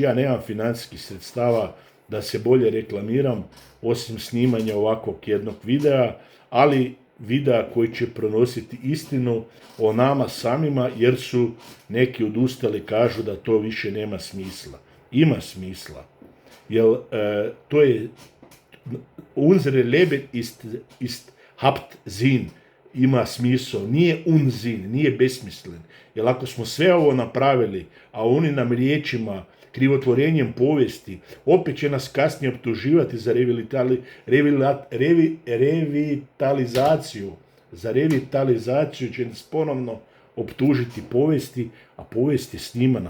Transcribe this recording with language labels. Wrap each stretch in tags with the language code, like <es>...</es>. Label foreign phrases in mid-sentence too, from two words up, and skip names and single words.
<hr>Ja nemam financijskih sredstava da se bolje reklamiram, osim snimanja ovakvog jednog videa, ali videa koji će pronositi istinu o nama samima, jer su neki odustali, kažu da to više nema smisla. Ima smisla. Jer to je</hr> <de>unsere Leben ist habt Sinn,</de> <hr>ima smisao, nije unzin, nije besmislen. Jer ako smo sve ovo napravili, a oni nam riječima, krivotvorenjem povijesti, opet će nas kasnije optuživati za revitalizaciju. Za revitalizaciju će nas ponovno optužiti povijesti, a povijest je snimana.</hr>